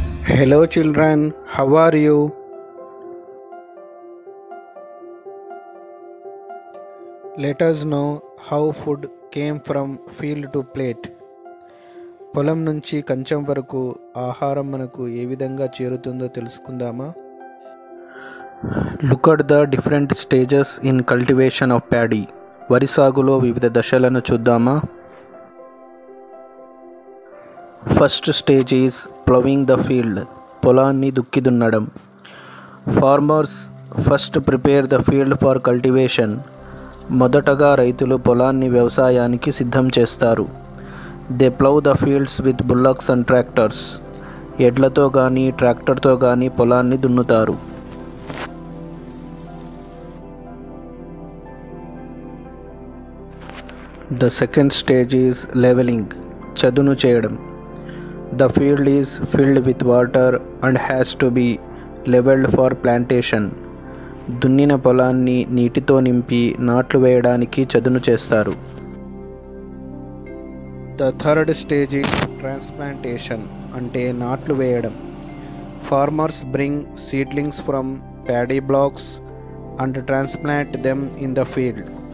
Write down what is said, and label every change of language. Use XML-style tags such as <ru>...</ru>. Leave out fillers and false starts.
<en>Hello children, how are you? Let us know how food came from field to plate.</en> <te>పొలం నుంచి కంచం వరకు ఆహారం మనకు ఏ విధంగా చేరుతుందో తెలుసుకుందామా?</te> <en>Look at the different stages in cultivation of paddy.</en> <te>వరి సాగులో వివిధ దశలను చూద్దామా?</te> <en>First stage is ploughing the field.</en> <te>పొలాన్ని దుక్కి దున్నడం.</te> <en>Farmers first prepare the field for cultivation.</en> <te>మొదటగా రైతులు పొలాన్ని వ్యవసాయానికి సిద్ధం చేస్తారు.</te> <en>They plough the fields with bullocks and tractors.</en> <te>ఎడ్లతో కానీ ట్రాక్టర్తో కానీ పొలాన్ని దున్నుతారు.</te> <en>The second stage is levelling.</en> <te>చదును చేయడం.</te> <en>The field is filled with water and has to be leveled for plantation.</en> <te>దున్నిన పొలాన్ని నీటితో నింపి నాట్లు వేయడానికి చదును చేస్తారు.</te> <en>the third stage is transplantation,</en> <te>అంటే నాట్లు వేయడం.</te> <en>Farmers bring seedlings from paddy blocks and transplant them in the field.</en>